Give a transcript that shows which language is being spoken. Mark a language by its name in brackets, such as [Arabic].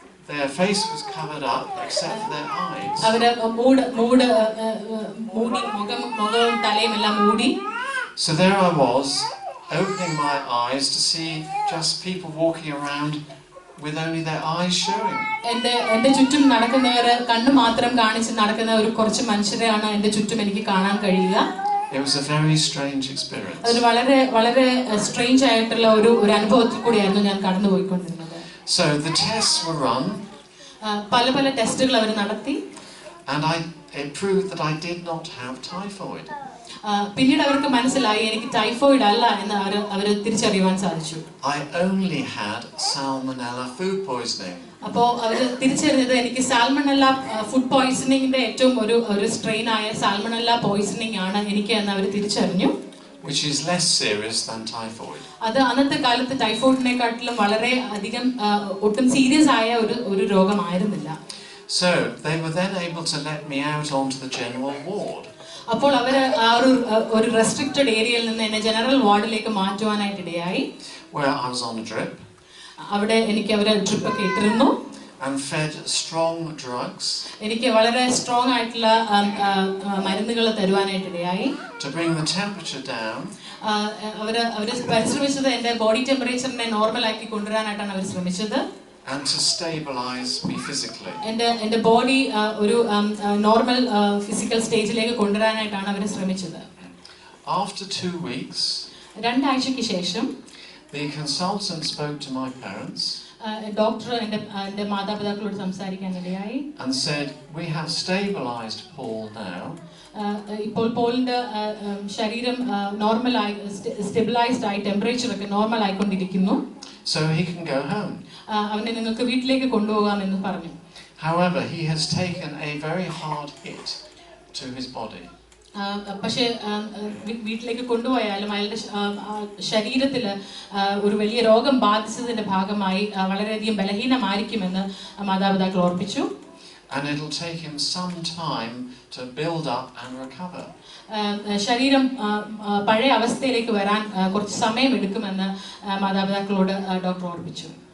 [English] their face was covered up except for their eyes. [Malayalam] അവരെ മൂടി മുഖവും തലയും എല്ലാം മൂടി. [English] So there I was, opening my eyes to see just people walking around with only their eyes showing. [Malayalam] എൻ്റെ ചുറ്റും നടക്കുന്നവര് കണ്ണു മാത്രം കാണിച്ച് നടക്കുന്ന ഒരു കുറച്ച് മനുഷ്യരെയാണ് എൻ്റെ ചുറ്റും എനിക്ക് കാണാൻ കഴിയുക. [English] It was a very strange experience. [Malayalam] അത് വളരെ സ്ട്രേഞ്ച് ആയിട്ടുള്ള ഒരു അനുഭവത്തിൽ കൂടിയായിരുന്നു ഞാൻ കടന്നുപോയിക്കൊണ്ടിരുന്നത്. [English] So the tests were run. [Malayalam] പല ടെസ്റ്റുകൾ അവർ നടത്തി. [English] And it proved that I did not have typhoid. [Malayalam] പിന്നീട് അവർക്ക് മനസ്സിലായി എനിക്ക് ടൈഫോയിഡ് അല്ല എന്ന് അവർ തിരിച്ചറിയുവാൻ സാധിച്ചു. [English] I only had salmonella food poisoning. [Malayalam] അപ്പോൾ അവർ തിരിച്ചറിഞ്ഞത് എനിക്ക് സാൽമണല്ല ഫുഡ് പോയ്സണിങ്ങിന്റെ ഏറ്റവും ഒരു സ്ട്രെയിൻ ആയ സാൽമണല്ല പോയ്സണിങ് ആണ് എനിക്ക് എന്ന് അവർ തിരിച്ചറിഞ്ഞു. [English] Which is less serious than typhoid. [Malayalam] അത് അന്നത്തെ കാലത്ത് ടൈഫോയിഡിനെക്കാട്ടിലും വളരെ അധികം ഒട്ടും സീരിയസ് ആയ ഒരു രോഗമായിരുന്നില്ല. [English] So they were then able to let me out onto the general ward. [Malayalam] അപ്പോൾ അവർ ആ ഒരു റെസ്ട്രിക്റ്റഡ് ഏരിയയിൽ നിന്ന് എന്നെ ജനറൽ വാർഡിലേക്ക് മാറ്റുവാനായിട്ട് ഇടയായി. [English] Where I was on a drip. [Malayalam] അവിടെ എനിക്ക് അവർ ഡ്രിപ്പ് ഒക്കെ ഇട്ടിരുന്നു. [English] And fed strong drugs. [Malayalam] എനിക്ക് വളരെ സ്ട്രോങ് ആയിട്ടുള്ള മരുന്നുകൾ തരുവാനായിട്ട് ഇടയായി. [English] To bring the temperature down. [Malayalam] അവര് പരിശ്രമിച്ചത് എൻ്റെ ബോഡി ടെമ്പറേച്ചറിനെ നോർമൽ ആക്കി കൊണ്ടുവരാനായിട്ടാണ് അവർ ശ്രമിച്ചത്. [English] And to stabilize me physically. [Malayalam] എൻ്റെ ബോഡി ഒരു നോർമൽ ഫിസിക്കൽ സ്റ്റേജിലേക്ക് കൊണ്ടുവരാനായിട്ടാണ് അവർ ശ്രമിച്ചത്. [English] After 2 weeks. [Malayalam] 2 ആഴ്ചയ്ക്ക് ശേഷം [English] The consultant spoke to my parents. [Malayalam] Doctor എൻ്റെ മാതാപിതാക്കളോട് സംസാരിക്കാൻ ഇടയായി. [English] And said, we have stabilized Paul now. [Malayalam] ഇപ്പോൾ പോളിന്റെ ശരീരം നോർമലായി സ്റ്റെബിലൈസ്ഡ് ആയി ടെമ്പറേച്ചർ ഒക്കെ normal ആയിക്കൊണ്ടിരിക്കുന്നു. [English] So he can go home. [Malayalam] അവനെ നിങ്ങൾക്ക് വീട്ടിലേക്ക് കൊണ്ടുപോകാമെന്ന് പറഞ്ഞു. [English] However, he has taken a very hard hit to his body. [Malayalam] പക്ഷേ വീട്ടിലേക്ക് കൊണ്ടുപോയാലും അയാളുടെ ശരീരത്തിൽ ഒരു വലിയ രോഗം ബാധിച്ചതിന്റെ ഭാഗമായി വളരെയധികം ബലഹീനമായിരിക്കുമെന്ന് മാതാപിതാക്കൾ ഓർപ്പിച്ചു. [English] And it'll take him some time to build up and recover. [Malayalam] ശരീരം പഴയ അവസ്ഥയിലേക്ക് വരാൻ കുറച്ച് സമയം എടുക്കുമെന്ന് മാതാപിതാക്കളോട് ഡോക്ടർ ഓർപ്പിച്ചു.